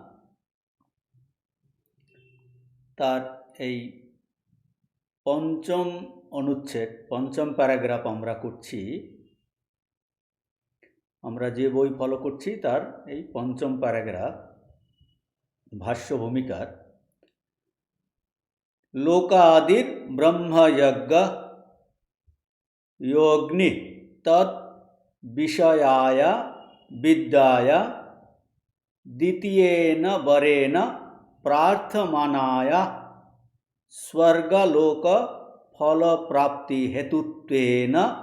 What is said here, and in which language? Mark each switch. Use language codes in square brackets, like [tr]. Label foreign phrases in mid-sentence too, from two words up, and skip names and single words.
[bn] তার এই পঞ্চম অনুচ্ছেদ, পঞ্চম প্যারাগ্রাফ আমরা করছি। আমরা যে বই ফলো করছি তার এই পঞ্চম প্যারাগ্রাফ ভাষ্য ভূমিকার। [sa] লোকাদির ব্রহ্মযজ্ঞ योग्नि तत् विषयाय विद्याय द्वितीयेन वरेण प्रार्थमानाय स्वर्गलोक फल प्राप्ति हेतुत्वेन